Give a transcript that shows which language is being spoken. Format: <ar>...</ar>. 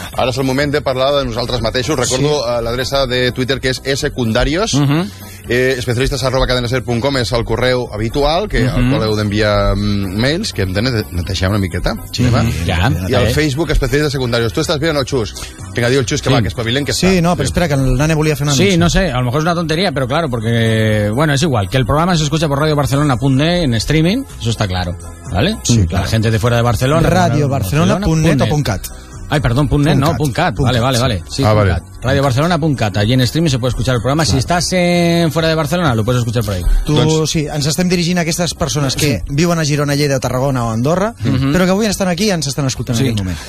<ca>Ara és el moment de parlar de nosaltres mateixos. Recordo l'adreça de Twitter, que és secundarios. Especialistes@cadenaser.com és el correu habitual, que el heu d'enviar mails, que hem de netejar una miqueta. Sí, ja. I al Facebook, especialistes secundaris. Tu estàs bé o no, Xus? Vinga, diu el Xus, que va, que espavilen, que està. Sí, no, però espera, que el nane volia fer una</ca> <es>notícia. Sí, no sé, a lo mejor es una tontería, pero claro, porque... Bueno, es igual, que el programa se escucha por radiobarcelona.net en streaming, eso está claro, ¿vale? Sí, claro. La gente de fuera de Barcelona... Radiobarcelona.net. Ay, perdón, .cat. Vale. Sí, ah, vale. Radiobarcelona.cat. Allí en streaming se puede escuchar el programa. Claro. Si estás fuera de Barcelona, lo puedes escuchar por ahí.</es> <ca>Tú, doncs... sí, ens estem dirigint a aquestes persones que viuen a Girona, Lleida, Tarragona o Andorra, però que avui estan aquí i ens estan escoltant en aquest moment.</ca>